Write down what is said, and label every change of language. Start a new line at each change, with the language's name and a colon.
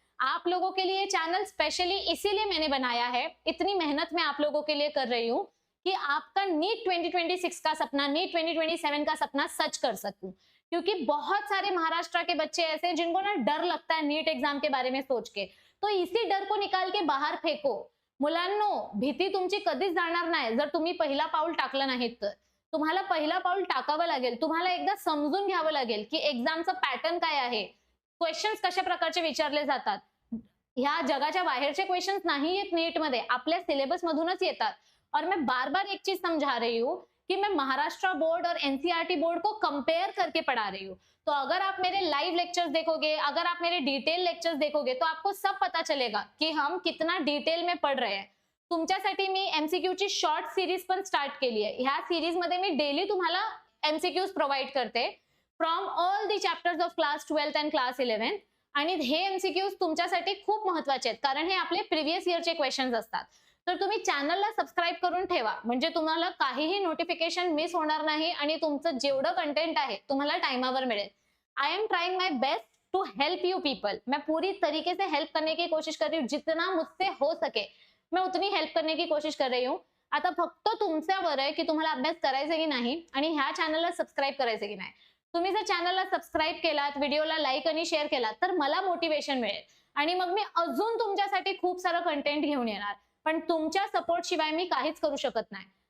Hindi: आप लोगों के लिए चैनल स्पेशली इसीलिए मैंने बनाया है, इतनी मेहनत मैं आप लोगों के लिए कर रही हूँ कि आपका नीट 2026 का सपना, नीट 2027 का सपना सच कर सकूं। क्योंकि बहुत सारे महाराष्ट्र के बच्चे ऐसे हैं जिनको ना डर लगता है नीट एग्जाम के बारे में सोच के, तो इसी डर को निकाल के बाहर फेको।
Marathi: मुलांनो, भीती तुमची कधीच जाणार नाही जर तुम्ही पहिला पाऊल टाकलं नाहीत तर। तुम्हाला पहिला पाऊल टाकावं लागेल, तुम्हाला एकदा समजून घ्यावं लागेल की एक्झामचा पॅटर्न काय आहे, क्वेश्चन्स कशा प्रकारचे विचारले जातात। ह्या जगाच्या बाहेरचे क्वेश्चन्स नाही येत नीट मध्ये, आपल्या सिलेबस मधूनच येतात।
Hindi: और मैं बार बार एक चीज समझा रही हूँ कि मैं महाराष्ट्र बोर्ड और एनसीईआरटी बोर्ड को कंपेयर करके पढ़ा रही हूँ। तो अगर आप मेरे लाइव लेक्चर्स देखोगे, अगर आप मेरे डिटेल लेक्चर्स देखोगे, तो आपको सब पता चलेगा कि हम कितना डिटेल में पढ़ रहे हैं।
Marathi: तुमच्यासाठी मी एमसीक्यू ची शॉर्ट सिरीज पण स्टार्ट केली आहे। ह्या सिरीज मध्ये मी डेली तुम्हाला एमसीक्यूज प्रोव्हाइड करते
English: From all the chapters of class 12th and class 11th।
Marathi: आणि हे एमसीक्यूज तुमच्यासाठी खूप महत्वाचे आहेत, कारण हे आपले प्रिव्हियस इयरचे क्वेश्चन्स असतात। तर तुम्ही चॅनलला सबस्क्राइब करून ठेवा, म्हणजे तुम्हाला काहीही नोटिफिकेशन मिस होणार नाही आणि तुमचं जेवढं कंटेंट आहे तुम्हाला टाइमावर मिळेल।
English: I am trying my best to help you people.
Hindi: मैं पूरी तरीके से हेल्प करने की कोशिश कर रही हूँ, जितना मुझसे हो सके मैं उतनी हेल्प करने की कोशिश कर रही हूँ।
Marathi: आता फक्त तुमच्यावर आहे की तुम्हाला अभ्यास करायचा की नाही आणि ह्या चॅनलला सबस्क्राइब करायचं की नाही। तुम्ही जर चॅनलला सबस्क्राइब केलात, व्हिडिओला लाईक आणि शेअर केलात तर मला मोटिवेशन मिळेल आणि मग मी अजून तुमच्यासाठी खूप सारं कंटेंट घेऊन येणार. पण तुमच्या सपोर्ट शिवाय मी काहीच करू शकत नाही.